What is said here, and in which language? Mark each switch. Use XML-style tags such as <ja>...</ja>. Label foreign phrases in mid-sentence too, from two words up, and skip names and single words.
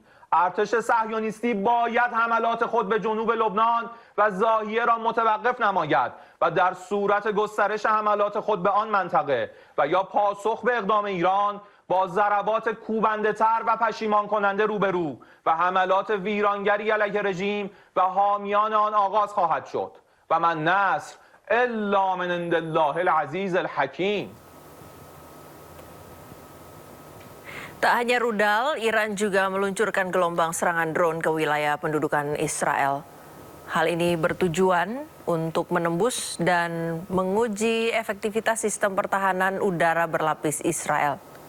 <fa>ارتش صهیونیستی باید حملات خود به جنوب لبنان و زاهیه را متوقف نماید و در صورت گسترش حملات خود به آن منطقه و یا پاسخ به اقدام ایران با ضربات کوبنده‌تر و پشیمان کننده روبرو و حملات ویرانگری علیه رژیم و حامیان آن آغاز خواهد شد</fa> <ar>و من نصر الا من عند الله العزیز الحکیم.</ar> <id>Tak hanya rudal, Iran juga meluncurkan gelombang serangan drone ke wilayah pendudukan Israel. Hal ini bertujuan untuk menembus dan menguji efektivitas sistem pertahanan udara berlapis Israel.</id>